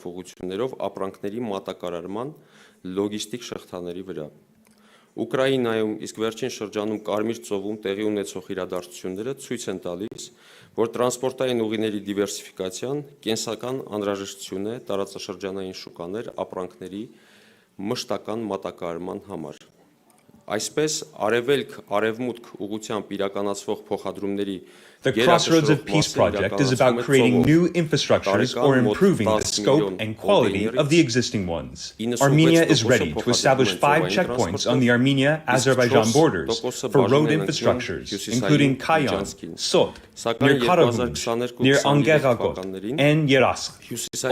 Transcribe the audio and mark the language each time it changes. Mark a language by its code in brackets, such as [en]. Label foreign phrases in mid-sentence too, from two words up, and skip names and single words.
[hy] ուղղություններով ապրանքների մատակարարման լոգիստիկ շղթաների վրա։ Ուկրաինայում իսկ վերջին շրջանում Կարմիր ծովում տեղի ունեցող իրադարձությունները ցույց են տալիս, որ տրանսպորտային ուղիների դիվերսիֆիկացիան կենսական անհրաժեշտություն է տարածաշրջանային շուկաներ ապրանքների մշտական մատակարարման համար։ Այսպես արևելք-արևմուտք ուղղությամբ իրականացվող փոխադրումների [en] The Crossroads of Peace project is about creating new infrastructures or improving the scope and quality of the existing ones. Armenia is ready to establish 5 checkpoints on the Armenia-Azerbaijan borders for road infrastructures, including Kayan, Sot, near Karagumj, near Angeragot, and Yerasq.